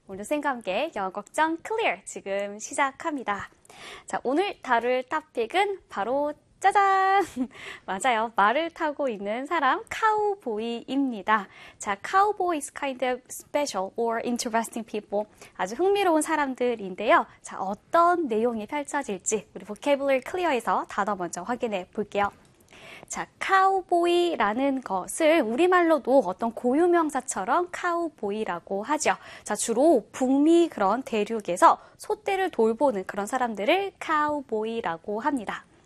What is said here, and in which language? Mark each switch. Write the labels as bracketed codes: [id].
[ko] 오늘 쌤과 함께 영어 걱정 클리어 지금 시작합니다. 자, 오늘 다룰 토픽은 바로 짜잔! 맞아요. 말을 타고 있는 사람, 카우보이입니다. [en] 자, 카우보이 is kind of special or interesting people. [ko] 아주 흥미로운 사람들인데요. 자, 어떤 내용이 펼쳐질지 우리 vocabulary 클리어에서 단어 먼저 확인해 볼게요. 자, 카우보이라는 것을 우리말로도 어떤 고유명사처럼 카우보이라고 하죠. 자, 주로 북미 그런 대륙에서 소떼를 돌보는 그런 사람들을 카우보이라고 합니다.